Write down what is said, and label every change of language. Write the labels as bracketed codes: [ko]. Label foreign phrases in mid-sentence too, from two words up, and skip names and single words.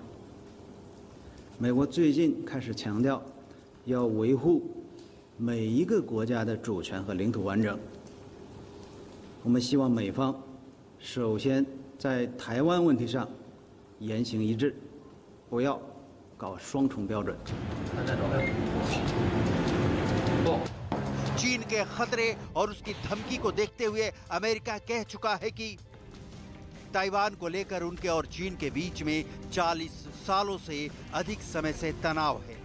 [zh] 美国最近开始强调要维护每一个国家的主权和领土完整。我们希望美方首先在台湾问题上言行一致，不要搞双重标准。 [hi] चीन के खतरे और उसकी धमकी को देखते हुए अमेरिका कह चुका है कि ताइवान को लेकर उनके और चीन के बीच में 40 सालों से अधिक समय से तनाव है।